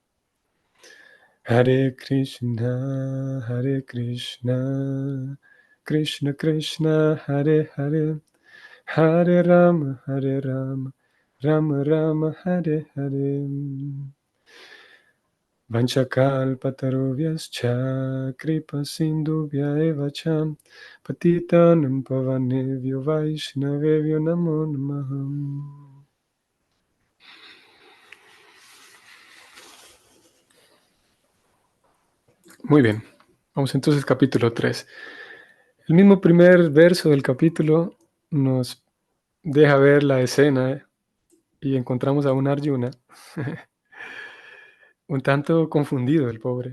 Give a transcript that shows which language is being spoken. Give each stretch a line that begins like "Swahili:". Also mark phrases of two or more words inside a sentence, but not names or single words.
Sanskrit: Hare Krishna, Krishna Krishna, Hare Hare, Hare Rama, Hare Rama, Rama Rama, Hare Hare. Vanchakalpatarubhyascha, Kripa Sindhubhya eva cha, Patitanam Pavanevyo Vaishnavevyo Namo Namah.
Spanish: Muy bien, vamos entonces al capítulo 3. El mismo primer verso del capítulo nos deja ver la escena y encontramos a un Arjuna un tanto confundido, el pobre.